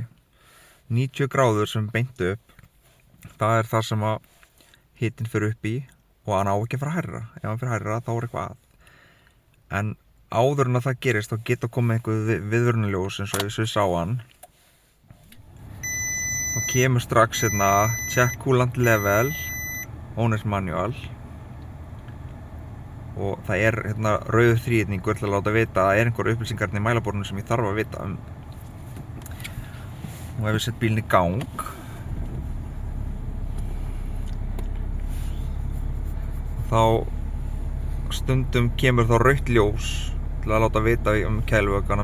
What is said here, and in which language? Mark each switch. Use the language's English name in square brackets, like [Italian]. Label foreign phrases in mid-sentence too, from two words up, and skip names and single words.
[Icelandic] 90 gráður sem beint upp, það er það sem hitinn fer upp í og hann á ekki að fara hærra. Ef hann fer hærra þá er eitthvað að. En áður en að það gerist þá geta komið einhver viðvörunarljós eins og ef við sá hann. Þá kemur strax hérna [English] check coolant level, owner's manual [Icelandic] og það er hérna rauður þríhyrningur til að láta vita að það er einhver upplýsingar í mælaborðinu sem ég þarf að vita um. Og ef við setjum bílinn í gang þá stundum kemur þá rautt ljós til að láta vita um kælivökvann.